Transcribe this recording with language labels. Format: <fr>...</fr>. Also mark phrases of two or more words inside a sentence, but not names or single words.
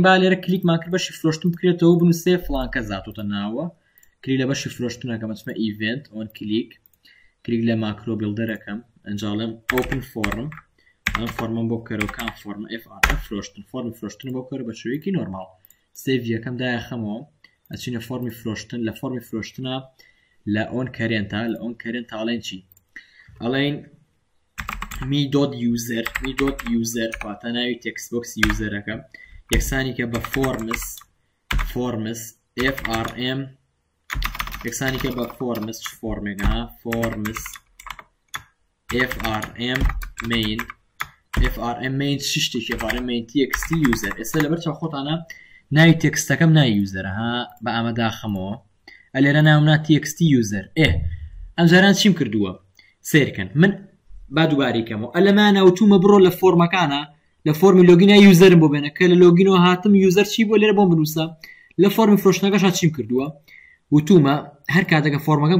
<ckb>با لێرە کلیکمان کرد بەشی فرۆشتن بکرێتەوە بنووسێ فڵان کەس زاتۆتە ناوە کلیک لە بەشی فرۆشتنەکەم ئەچمە</ckb> <en>event on click</en> <ckb>لە ماکرۆ بیلدەرەکەم ئەنجاڵم</ckb> <en>open form</en> <ckb>ئەم فۆرمم بۆ بکەرەوە کام فۆرمە FRM فرۆشتن فۆرمی فرۆشتن بۆ بکەرە بە شێوەیەکی نۆرماڵ سێڤیەکەم دایەخەمەوە ئەچینە فۆرمی فرۆشتن لە فۆرمی فرۆشتنە لە ئۆن کەرێنتا لە ئۆن کەرێنتا ئەڵێن چی ئەڵێن می.user واتە ناوی</ckb> <en>text box</en> <ckb>یوزەرەکە یەکسانی کە بە فۆرمس FRM یەکسانی کە بە فۆرمس فۆرمێکە فۆرمس</ckb> <en>FRM main</en> <ckb>چی شتێکی</ckb> <en>FRM main TXT user</en> <ckb>ئێستا لەبەر چاو خۆتانە ناوی تێکستەکەم ناوی یوزەرە ها بە ئەمە داخەمەوە ئەلێرە ناونا</ckb> <en>TXT user</en> <ckb>ئەم جاران چیم کردووە سیرکەن من با دووباریکەمەوە ئەلەمانە وتومە بڕۆ لە فۆرمەکانە لە فۆرمی لۆگینە یوزەرم بۆ بێنە کە لە لۆگینەوە هاتم یوزەر چی بۆ لێرە بۆم بنووسە لە فۆرمی فرۆشتنەکەشا چیم کردووە وتومە هەر کاتێکە فۆرمەکەم</ckb>